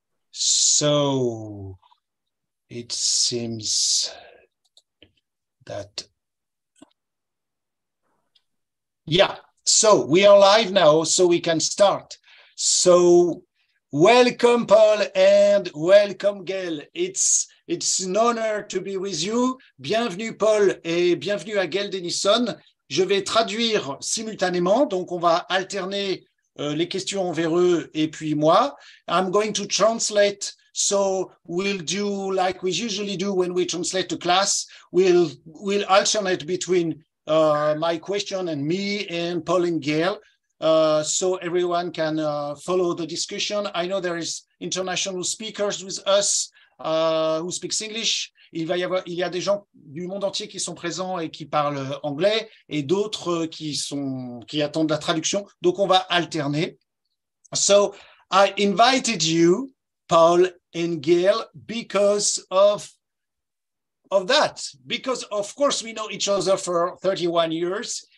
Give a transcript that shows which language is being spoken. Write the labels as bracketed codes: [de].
[en] So it seems that, yeah, so we are live now, so we can start. So welcome, Paul, and welcome, Gail. It's an honor to be with you. [fr] Bienvenue, Paul, et bienvenue à Gail Dennison. Je vais traduire simultanément, donc on va alterner les questions envers eux et puis moi. [en] I'm going to translate, so we'll do like we usually do when we translate to class. We'll alternate between my question and me and Paul and Gail, so everyone can follow the discussion. I know there is international speakers with us who speaks English. [fr] Il y a des gens du monde entier qui sont présents et qui parlent anglais et d'autres qui attendent la traduction. Donc, on va alterner. [en] So, I invited you, Paul and Gail, because of that. Because, of course, we know each other for 31 years.